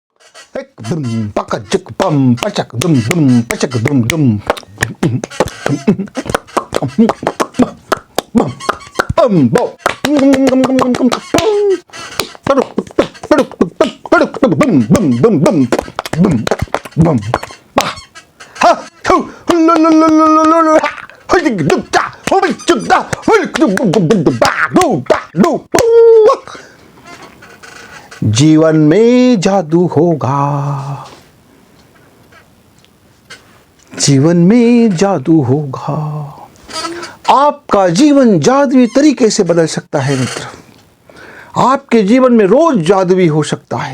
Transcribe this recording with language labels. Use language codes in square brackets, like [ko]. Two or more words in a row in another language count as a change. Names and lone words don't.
[hi] एक दुम पकचक पम पचक दुम दुम पचक दुम दुम बम बम बम ha ho lo lo lo lo lo lo lo ho dig dug da ho dig dug da ho dig dug ba do ba do जीवन में जादू होगा, जीवन में जादू होगा। आपका जीवन जादुई तरीके से बदल सकता है मित्र। आपके जीवन में रोज जादुई हो सकता है।